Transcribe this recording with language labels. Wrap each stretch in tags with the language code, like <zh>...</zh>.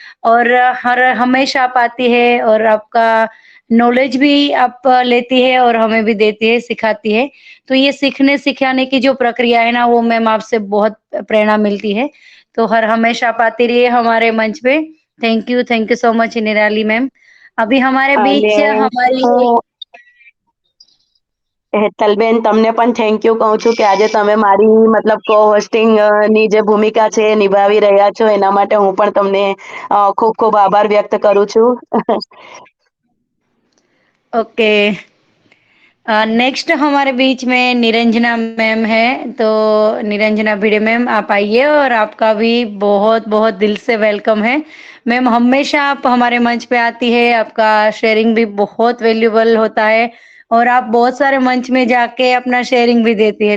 <hi>और हर हमेशा आप आती है और आपका नॉलेज भी आप लेती है और हमें भी देती है, सिखाती है। तो ये सीखने सिखाने की जो प्रक्रिया है ना, वो मैम आपसे बहुत प्रेरणा मिलती है। तो हर हमेशा आप आती रहिए हमारे मंच पे। थैंक यू सो मच निराली मैम। अभी हमारे</hi> <gu>અને</gu> <hi>बीच हमारी</hi> <gu>હું હેતલબેન તમને પણ થેન્ક યુ કહું છું કે આજે તમે મારી મતલબ કો હોસ્ટિંગ ની જે ભૂમિકા છે એ નિભાવી રહ્યા છો, એના માટે હું પણ તમને ખૂબ ખૂબ આભાર વ્યક્ત કરું છું.</gu> <hi>ओके, नेक्स्ट हमारे बीच में निरंजना मैम है। तो निरंजना भिड़े मैम आप आइए और आपका भी बहुत बहुत दिल से वेलकम है मैम। हमेशा आप हमारे मंच पे आती है, आपका शेयरिंग भी बहुत वैल्यूबल होता है और आप बहुत सारे मंच में जाके अपना शेयरिंग भी देती है।</hi>